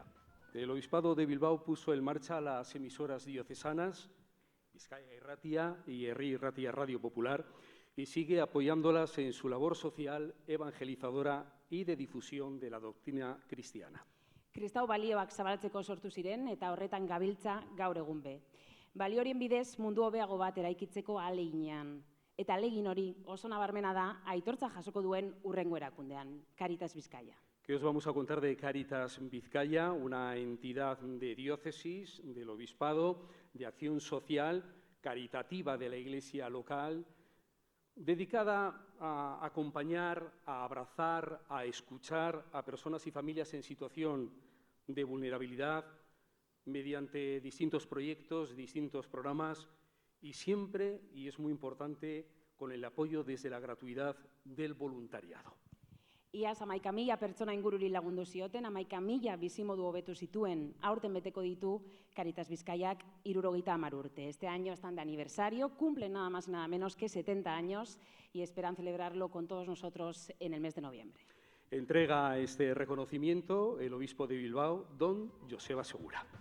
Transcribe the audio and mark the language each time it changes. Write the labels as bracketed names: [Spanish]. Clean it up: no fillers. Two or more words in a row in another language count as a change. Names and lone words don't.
[Spanish] El Obispado de Bilbao puso en marcha las emisoras diocesanas, Bizkaia Irratia y Herri Irratia Radio Popular, y sigue apoyándolas en su labor social, evangelizadora y de difusión de la doctrina cristiana. [Basque] Kristau balioak zabaltzeko sortu ziren eta horretan gabiltza gaur egun be. Balio horien bidez mundu hobeago bat eraikitzeko ahaleginean. Eta ahalegin hori oso nabarmena da aitortza jasoko duen hurrengo erakundean, Caritas Bizkaia. [Spanish] Que os vamos a contar de Caritas Vizcaya, una entidad de diócesis, del obispado, de acción social, caritativa de la iglesia local, dedicada a acompañar, a abrazar, a escuchar a personas y familias en situación de vulnerabilidad mediante distintos proyectos, distintos programas y siempre, y es muy importante, con el apoyo desde la gratuidad del voluntariado. [Basque] Iaz 11.000 pertsona ingururi lagundu zioten, 11.000 bizimodu hobetu zituen, aurten beteko ditu Caritas Bizkaiak 70 urte. [Spanish] Este año están de aniversario, cumplen nada más y nada menos que 70 años y esperan celebrarlo con todos nosotros en el mes de noviembre. Entrega este reconocimiento el obispo de Bilbao, don Joseba Segura.